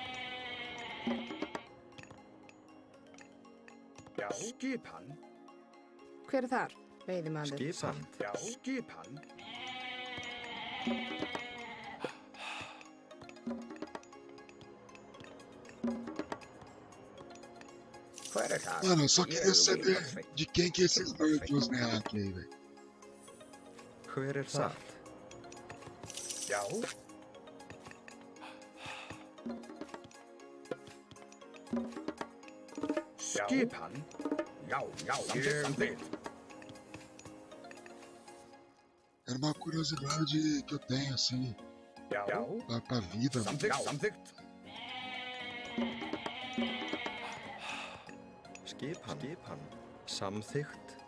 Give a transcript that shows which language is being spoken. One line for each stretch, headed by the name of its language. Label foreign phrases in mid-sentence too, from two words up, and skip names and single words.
Icelandic: Já. Skipan? Hver er þar? Veiðimaður. Skipan. Já. Skipan? Hver er það?
Portuguese: Mano, eu só queria saber de quem que é esse Smurf de Osneak aí, velho.
Icelandic: Hver er það? Já. Skipan? Já, já, ég vil.
Portuguese: Era uma curiosidade que eu tenho, assim,
Icelandic: Já.
Portuguese: pra vida.
Icelandic: Samþykkt. Skipan. Samþykkt.